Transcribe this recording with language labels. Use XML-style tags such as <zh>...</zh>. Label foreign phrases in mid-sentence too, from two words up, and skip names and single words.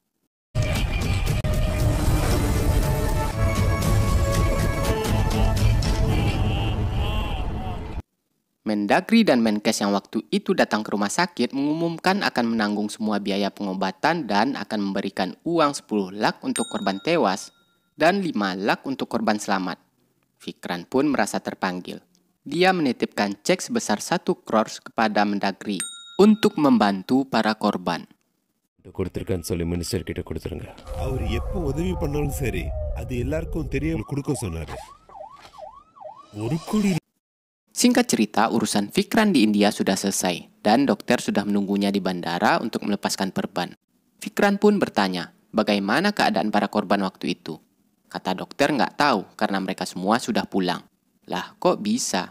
<id>Mendagri dan Menkes yang waktu itu datang ke rumah sakit mengumumkan akan menanggung semua biaya pengobatan dan akan memberikan uang 10 lak untuk korban tewas dan 5 lak untuk korban selamat. Fikran pun merasa terpanggil. Dia menitipkan cek sebesar 1 crores kepada Mendagri untuk membantu para korban.</id> <ta>கொடுத்திருக்கேன்னு சொல்லி மினிஸ்டர் கிட்ட கொடுத்துருங்க. அவர் எப்போ உதவி பண்ணாலும் சரி அது எல்லாருக்கும் தெரிய கொடுக்க சொன்னாரு. ஒரு கோடி.</ta> <id>Singkat cerita, urusan Fikran di India sudah selesai dan dokter sudah menunggunya di bandara untuk melepaskan perban. Fikran pun bertanya, bagaimana keadaan para korban waktu itu? Kata dokter nggak tahu karena mereka semua sudah pulang. Lah kok bisa?</id>